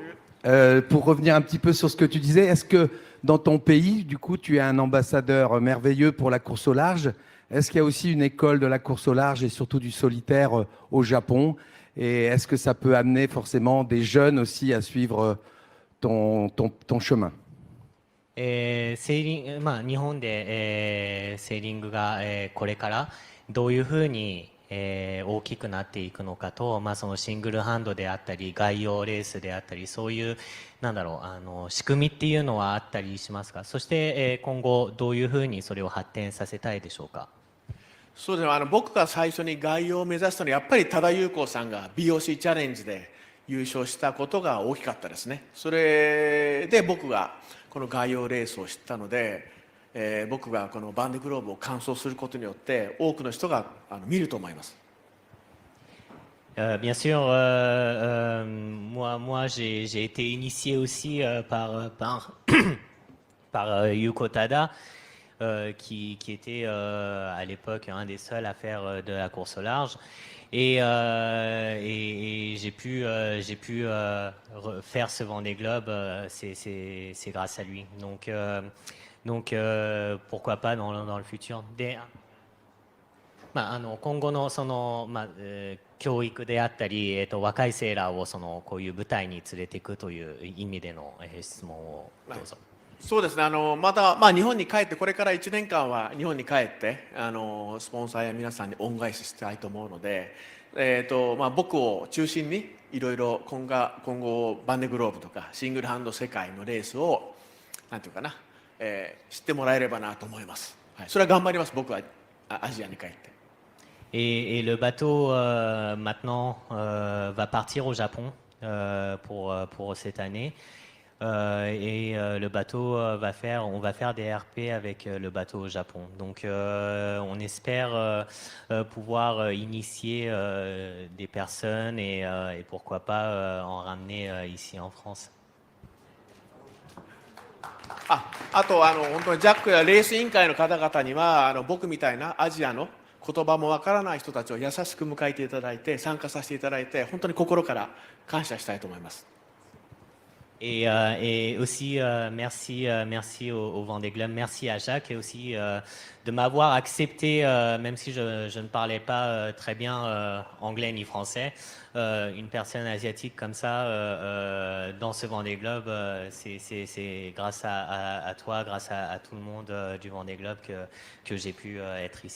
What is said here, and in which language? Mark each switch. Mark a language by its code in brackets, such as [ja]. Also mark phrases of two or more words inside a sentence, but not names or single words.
[fr] Pour revenir un petit peu sur ce que tu disais, est-ce que dans ton pays, du coup, tu es un ambassadeur merveilleux pour la course au large? Est-ce qu'il y a aussi une école de la course au large et surtout du solitaire au Japon? Et est-ce que ça peut amener forcément des jeunes aussi à suivre ton chemin? [ja] 日本で、セーリングが、これからどういうふうに、大きくなっていくのかと、そのシングルハンドであったり概要レースであったりそういう仕組みっていうのはあったりしますか？そして、今後どういうふうにそれを発展させたいでしょうか？そうですね、僕が最初に概要を目指したのはやっぱり多田裕子さんが BOC チャレンジで優勝したことが大きかったですね。それで僕がこの概要レースを知ったので、僕がこのバンデグローブを完走することによって多くの人が見ると思います。 [fr] Bien sûr, moi j'ai été initié aussi par Yuko Tada, qui était à l'époque un des seuls à faire de la course au large. Et j'ai pu faire ce Vendée Globe, c'est grâce à lui. Donc pourquoi pas dans le futur. [ja] 今後の教育であったり、若いセーラーをこういう舞台に連れていくという意味での質問をどうぞ。そうですね、また、日本に帰ってこれから1年間は日本に帰ってスポンサーや皆さんに恩返ししたいと思うので、僕を中心にいろいろ今後バンデグローブとかシングルハンド世界のレースをなんていうかな、知ってもらえればなと思います。はい、それは頑張ります。僕はアジアに帰って。 [fr] Et le bateau maintenant va partir au Japon pour cette année. Le bateau on va faire des RP avec le bateau au Japon. Donc on espère pouvoir initier des personnes et pourquoi pas en ramener ici en France. [ja] あと本当にジャックやレース委員会の方々には僕みたいなアジアの言葉もわからない人たちを優しく迎えていただいて参加させていただいて本当に心から感謝したいと思います。 [fr] Et aussi, merci au Vendée Globe, merci à Jacques et aussi de m'avoir accepté, même si je ne parlais pas très bien anglais ni français, une personne asiatique comme ça dans ce Vendée Globe, c'est grâce à toi, grâce à tout le monde du Vendée Globe que j'ai pu être ici.